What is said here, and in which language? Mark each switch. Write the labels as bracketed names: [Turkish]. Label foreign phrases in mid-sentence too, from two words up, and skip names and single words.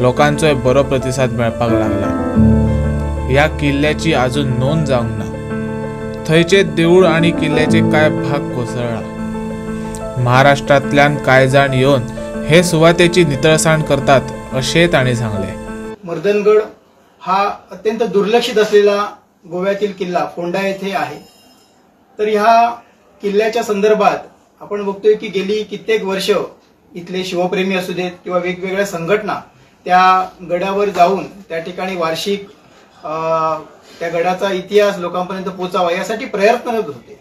[Konkani] लोकांचोय बरो प्रतिसाद मेळपाक लागला. ह्या किल्ल्याची अजून नोंद जावंक ना. थंयचे देऊळ आणि किल्ल्याचे कांय भाग कोसळ्ळा. महाराष्ट्रांतल्यान कांय जाण येवन हे सुवातेची नितळसाण करतात अशें तांणी सांगले. [Marathi] मर्दनगड हा अत्यंत दुर्लक्षित असलेला गोव्यातील किल्ला फोंडा येथे आहे. तर ह्या किल्ल्याच्या संदर्भात आपण बघतोय की गेली कित्येक वर्ष इथले शिवप्रेमी असू देत किंवा वेगवेगळ्या संघटना त्या गडावर जाऊन त्या ठिकाणी वार्षिक त्या गडाचा इतिहास लोकांपर्यंत पोहोचावा यासाठी प्रयत्नरत होते.